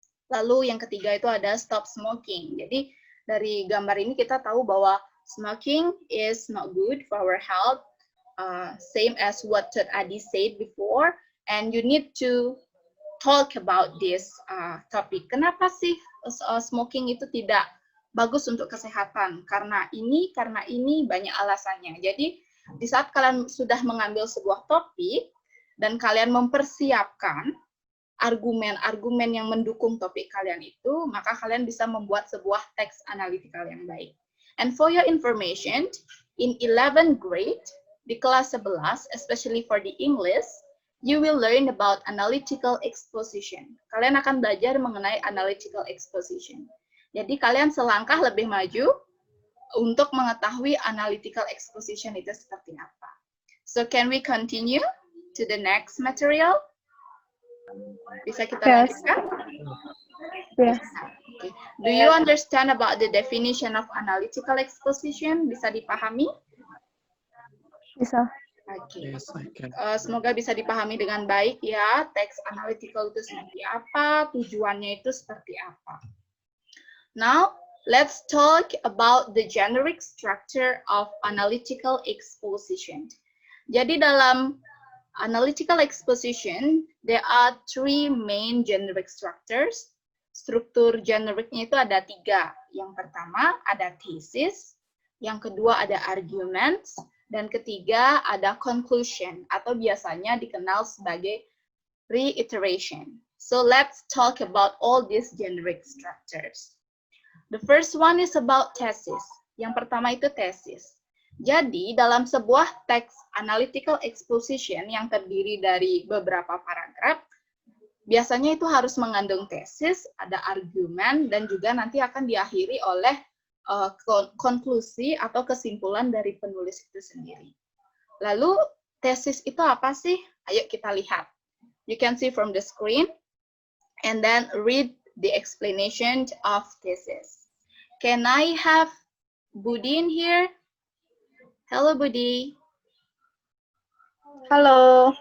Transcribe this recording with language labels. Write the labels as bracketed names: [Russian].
[Indonesian] Lalu yang ketiga itu ada stop smoking. Jadi dari gambar ini kita tahu bahwa [English] smoking is not good for our health. Same as what Tet Adi said before, and you need to talk about this topic. [Indonesian] Kenapa sih smoking itu tidak bagus untuk kesehatan? Karena ini banyak alasannya. Jadi di saat kalian sudah mengambil sebuah topik dan kalian mempersiapkan argumen-argumen yang mendukung topik kalian itu, maka kalian bisa membuat sebuah teks analytical yang baik. [English] And for your information, in 11th grade, [Indonesian] di kelas 11, [English] especially for the English, you will learn about analytical exposition. [Indonesian] Kalian akan belajar mengenai analytical exposition. Jadi kalian selangkah lebih maju untuk mengetahui analytical exposition itu seperti apa. [English] So can we continue to the next material? [Indonesian] Bisa kita lanjutkan? [English] Yes. Okay. Do you understand about the definition of analytical exposition? [Indonesian] Bisa dipahami? Bisa. Oke. [English] Yes, I can. [Indonesian] Semoga bisa dipahami dengan baik ya, teks analytical itu seperti apa, tujuannya itu seperti apa. [English] Now, let's talk about the generic structure of analytical exposition. [Indonesian] Jadi dalam [English] analytical exposition, there are three main generic structures. [Indonesian] Struktur generiknya itu ada 3. Yang pertama ada thesis, yang kedua ada arguments, dan ketiga ada conclusion atau biasanya dikenal sebagai reiteration. [English] So let's talk about all these generic structures. The first one is about thesis. [Indonesian] Yang pertama itu thesis. Jadi dalam sebuah teks analytical exposition yang terdiri dari beberapa paragraf, biasanya itu harus mengandung tesis, ada argumen, dan juga nanti akan diakhiri oleh konklusi atau kesimpulan dari penulis itu sendiri. Lalu, tesis itu apa sih? Ayo kita lihat. [English] You can see from the screen, and then read the explanation of thesis. Can I have Budi in here? Hello, Budi. Hello.